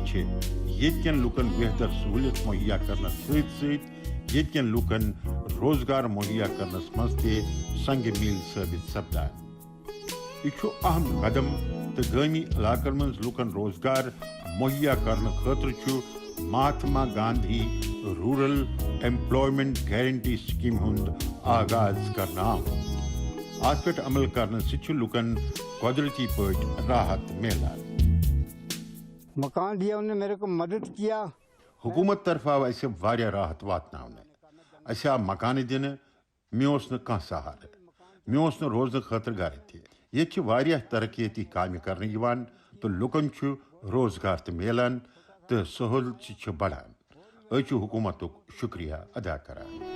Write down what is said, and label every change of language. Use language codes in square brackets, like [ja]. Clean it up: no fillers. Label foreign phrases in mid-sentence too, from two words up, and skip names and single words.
[ks] چھِ ییٚتہِ کٮ۪ن لُکن بہتر سہوٗلیت مُہیا کرنس سۭتۍ سۭتۍ ییٚتہِ کٮ۪ن لُکن روزگار مُہیا کرنس منٛز تہِ سنگہِ میٖل ثٲبت سپدان یہ چھُ اہم قدم تہٕ گٲمی علاقن منٛز لُکن روزگار مُہیا کرنہٕ خٲطرٕ چھُ مہاتما گاندھی روٗرل ایمپلایمنٹ گارنٹی سکیٖم ہُنٛد آغاز کرنہٕ آمُت اتھ پٮ۪ٹھ عمل کرنہٕ سۭتۍ چھُ لُکن قۄدرتی پٲٹھۍ راحت میلان [ur] مکان دیا انہوں نے میرے کو مدد کیا [ks] حکومت طرف آو اسہِ واریاہ راحت واتناونہٕ اسہِ آو مکانہٕ دِنہٕ مےٚ اوس نہٕ کانٛہہ سہارٕ مےٚ اوس نہٕ روزنہٕ خٲطرٕ گرٕ تہِ ییٚتہِ چھِ واریاہ ترقیتی کامہِ کرنہٕ یِوان تہٕ لُکن چھُ روزگار تہِ میلان تہٕ سہوٗلیت چھِ بڑان أسۍ چھِ حکوٗمتُک شُکریہ ادا کران